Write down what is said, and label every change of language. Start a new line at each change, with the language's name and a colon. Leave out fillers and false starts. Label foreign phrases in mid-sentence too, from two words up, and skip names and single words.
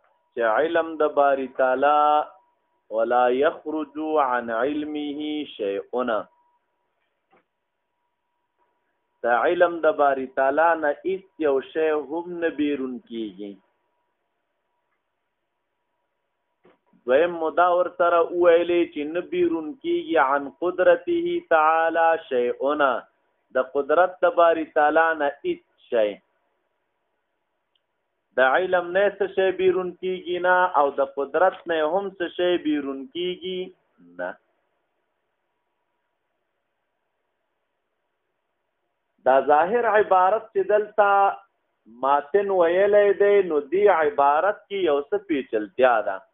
Pashto: چې علم د باری تعالی
Arabic: ولا يخرج عن علمه شيء،
Pashto: د علم د باری تعالی نه هیڅ یو شی هم نه بیرون کیږي. دویم مدا ورسره وویلې چې نه بیرون کیږي
Arabic: عن قدرته تعالی شیئون،
Pashto: د قدرت د باری تعالی نه هیڅ شی، د علم نه څه شی بیرون کیږي نه، او د قدرت نه هم څه شی بیرون کیږي نه. دا ظاهر عبارت چې دلته ماتن ویلی دی، نو دی عبارت کې یو څه پیچلتیا ده.